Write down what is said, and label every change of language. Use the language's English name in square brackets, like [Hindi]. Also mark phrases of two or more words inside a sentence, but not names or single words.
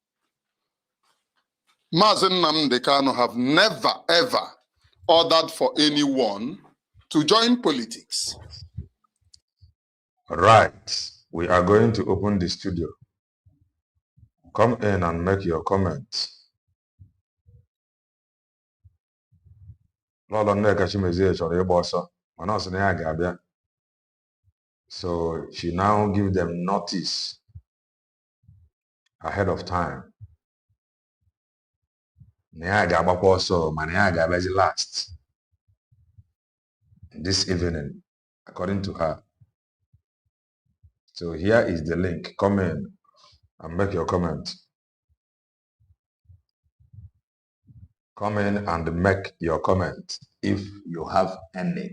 [English] Mazen Nnamdi Kanu have never, ever ordered for anyone to join politics. Right. We are going to open the studio. Come in and make your comments. [Igbo] Lolo Nneka Chimezie chọrọ ịgba ọsọ, mana ọ sị na ya ga-abịa. [English] So she now give them notice ahead of time. [Igbo] Na ya ga-agbakwa ọsọ, mana ya ga-abịazi [English] last this evening, according to her. So here is the link. Come in and make your comment. Come in and make your comment if you have any.